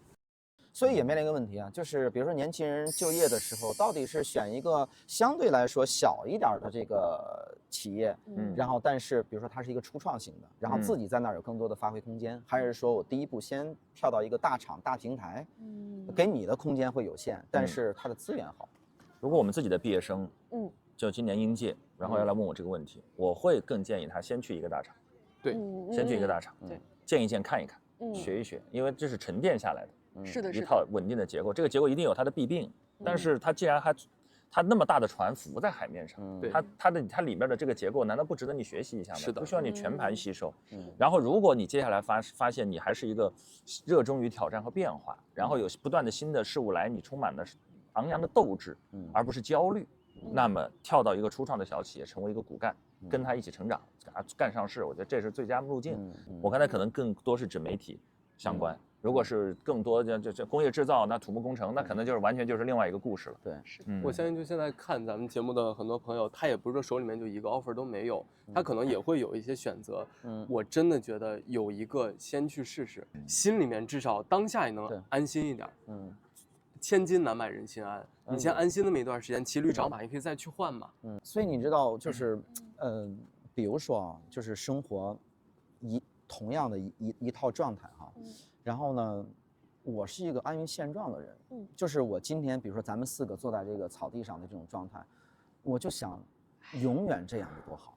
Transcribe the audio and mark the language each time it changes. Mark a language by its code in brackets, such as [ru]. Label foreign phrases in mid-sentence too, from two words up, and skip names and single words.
[zh] 所以也面臨一個問題啊，就是比如說年輕人就業的時候，到底是選一個相對來說小一點的這個企業，然後但是比如說它是一個初創型的，然後自己在那兒有更多的發揮空間，還是說我第一步先跳到一個大廠大平台，給你的空間會有限，但是它的資源好。如果我們自己的畢業生，就今年應屆，然後要來問我這個問題，我會更建議他先去一個大廠，對，先去一個大廠，對，見一見，看一看，學一學，因為這是沉澱下來的，是的，一套穩定的結構。這個結構一定有它的弊病，但是它既然它那麼大的船浮在海面上，它裡面的這個結構難道不值得你學習一下嗎？是的，不需要你全盤吸收。然後如果你接下來發現你還是一個熱衷於挑戰和變化，然後有不斷的新的事物來，你充滿了昂揚的鬥志，而不是焦慮，那麼跳到一個初創的小企業，成為一個骨幹，跟他一起成長，幹上市，我覺得這是最佳路徑。我剛才可能更多是指媒體相關，如果是更多就工業製造，那土木工程，那可能就是完全就是另外一個故事了。對，是。我相信就現在看咱們節目的很多朋友，他也不是說手裡面就一個 offer 都沒有，他可能也會有一些選擇。我真的覺得有一個先去試試，心裡面至少當下也能安心一點。千金難買人心安，你先安心那麼一段時間，騎驢找馬，你可以再去換嘛。所以你知道，就是比如說啊，就是生活同樣的一套狀態哈，然後呢，我是一個安於現狀的人，就是我今天比如說咱們4個坐在這個草地上的這種狀態，我就想， 永遠這樣有多好。